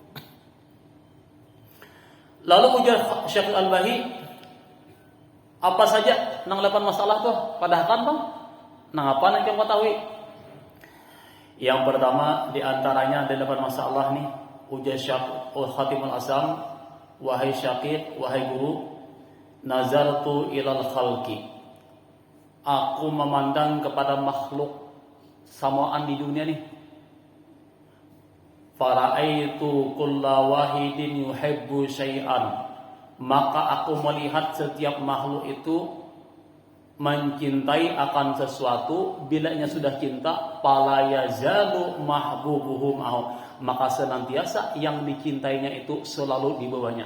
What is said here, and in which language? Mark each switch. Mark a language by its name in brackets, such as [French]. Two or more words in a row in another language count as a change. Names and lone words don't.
[Banjar] Lalu ujar Syekh Al-Bahi, apa saja nang 8 masalah tuh padahkan bang? Nang apa nak yang ketahui? Yang pertama di antaranya ada 8 masalah nih. [Indonesian] Ujar Syekh Khatimul Asam, wahai Syekh, wahai guru, [Arabic] نظرت إلى الخلق. [Indonesian] Aku memandang kepada makhluk samaan di dunia nih. [Arabic] فرأيت كل واحد يحب شيئا. [Indonesian] Maka aku melihat setiap makhluk itu mencintai akan sesuatu. Bilanya sudah cinta, [Arabic] فلا يزال محبوبهم أو. [Indonesian] Maka senantiasa yang dicintainya itu selalu di bawahnya.